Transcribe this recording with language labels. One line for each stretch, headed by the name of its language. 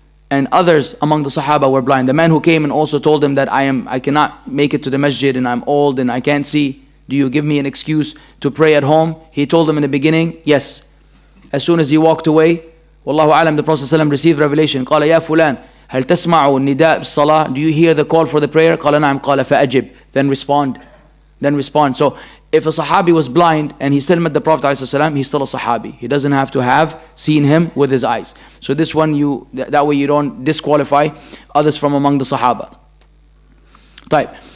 English: And others among the Sahaba were blind. The man who came and also told him that I cannot make it to the masjid and I'm old and I can't see. Do you give me an excuse to pray at home? He told him in the beginning, yes. As soon as he walked away, Wallahu alam, the Prophet ﷺ received revelation.
Arabic: قال يا فلان هل تسمع النداء بالصلاة?
English: Do you hear the call for the prayer?
Arabic: قال نعم. قال فأجب.
English: Then respond. So if a Sahabi was blind and he still met the Prophet ﷺ, he's still a Sahabi. He doesn't have to have seen him with his eyes. So this one, that way you don't disqualify others from among the Sahaba. Type.